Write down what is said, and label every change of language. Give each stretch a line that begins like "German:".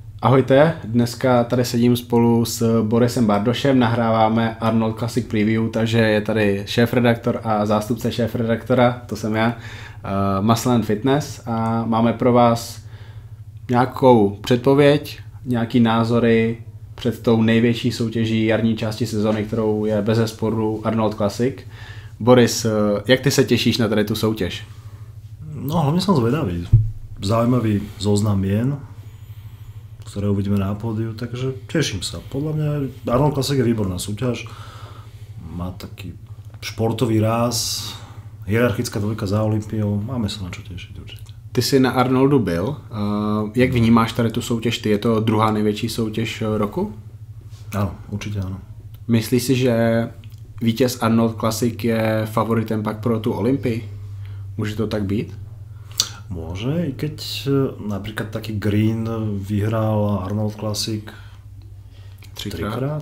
Czech: Ahojte, dneska tady sedím spolu s Borisem Bardošem, nahráváme Arnold Classic Preview, takže je tady šéfredaktor a zástupce šéfredaktora, to jsem já, Muscle and Fitness, a máme pro vás nějakou předpověď, nějaký názory před tou největší soutěží jarní části sezony, kterou je bezesporu Arnold Classic. Boris, jak ty se těšíš na tady tu soutěž?
Slovak: No, hlavne som zvedavý. Zaujímavý zoznam mien, ktoré uvidíme na pódiu, takže teším sa. Podľa mňa Arnold Classic je výborná súťaž, má taký športový ráz, hierarchická dvojka za Olympiou, máme sa na čo tešiť určite.
Czech: Ty jsi na Arnoldu byl, jak vnímáš tady tu soutěž ty? Je to druhá největší soutěž roku?
Slovak: Áno, určite áno.
Czech: Myslíš si, že vítěz Arnold Classic je favoritem pak pro tu Olympii? Může to tak být?
Slovak: Môže, i keď napríklad taký Green vyhral Arnold Classic trikrát.